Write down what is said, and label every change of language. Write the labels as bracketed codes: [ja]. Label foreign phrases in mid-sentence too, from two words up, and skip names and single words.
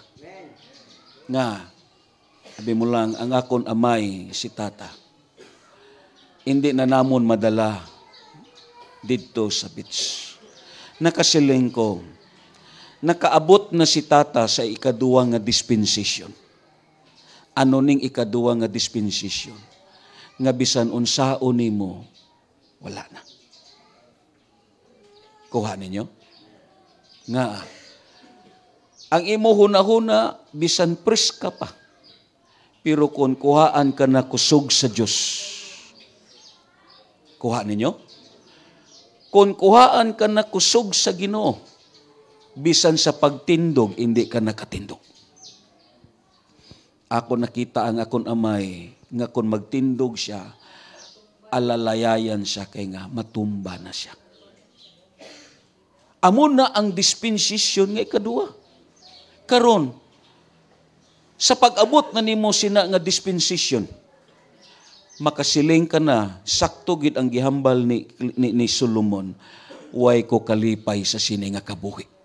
[hil] Nga, sabi mo lang, ang akon amay, si tata, hindi na namon madala dito sa beach. Nakasiling ko, nakaabot na si tata sa ikaduwa nga dispensation. Ano ning ikaduwa nga dispensation? Nga bisan unsaon nimo, wala na. Kuha ninyo? Nga, ang imo huna-huna, bisan pres ka pa. Pero kung kuhaan ka na kusog sa Diyos, kuha ninyo? Kung kuhaan ka na kusog sa Ginoo, bisan sa pagtindog, hindi ka nakatindog. Ako nakita ang akon amay, nga kung magtindog siya, alalayayan siya, kay nga matumba na siya. Amo na ang dispensation nga ikaduwa. Karon, sa pag-abot na nimo sina nga dispensation, makasiling ka na, sakto gid ang gihambal ni Solomon, way ko kalipay sa sini nga kabuhi.